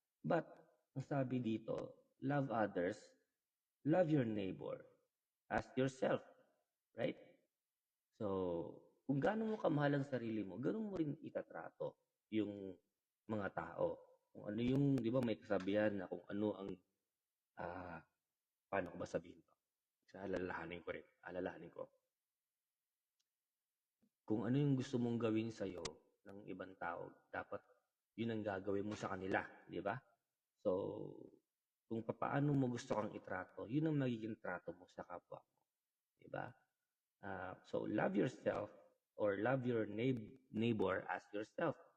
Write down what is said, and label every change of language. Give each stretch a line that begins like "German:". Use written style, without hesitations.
English: But,
Filipino: ang sabi dito,
English: love others, love your neighbor as yourself. Right?
Filipino: So, kung gaano mo kamahal ang sarili mo, ganoon mo rin itatrato yung mga tao. Kung ano yung, di ba may kasabihan na kung ano ang, ah, paano ko ba sabihin to? Alalahanin ko. Kung ano yung gusto mong gawin sa'yo ng ibang tao, dapat yun ang gagawin mo sa kanila, di ba? So, kung papaano mo gusto kang itrato, yun ang magiging trato mo sa kapwa mo, di ba?
English: So love yourself or love your neighbor as yourself.